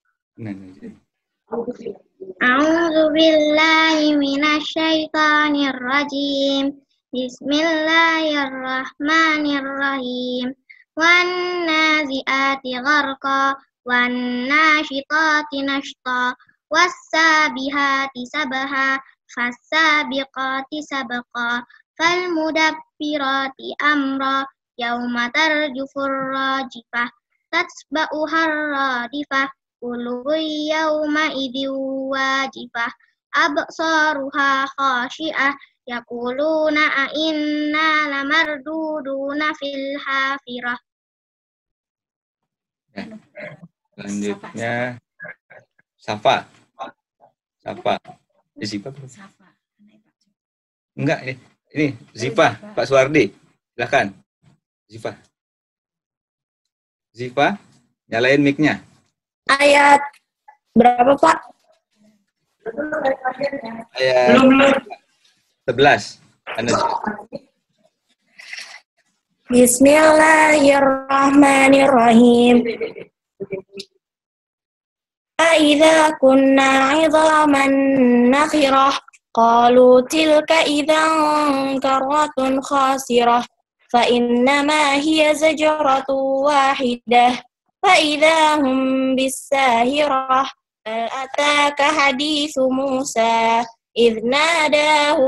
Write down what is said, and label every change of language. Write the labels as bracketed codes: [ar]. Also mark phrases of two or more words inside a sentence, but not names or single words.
[ar] أعوذ بالله من الشيطان الرجيم. بسم الله الرحمن الرحيم. والنازعات غرقا والناشطات نشطا وال سابحات سبحا فالسابقات سبقا فالمدبرات أمرا يوم ترجف الراجفة تتبعها الرادفة قلوب يومئذ واجفة أبصارها خاشعة يقولون أئنا لمردودون في الحافرة. [id] Selanjutnya Safa. Zipa. Enggak, ini Zipa, Pak Suwardi. Silakan. Zipa, nyalain mic-nya. Ayat berapa, Pak? Ayat 11. [ar] بسم الله الرحمن الرحيم. أئذا كنا عظاما نخرة قالوا تلك إذا كرة خاسرة فإنما هي زجرة واحدة فإذا هم بالساهرة هل أتاك حديث موسى إذ ناداه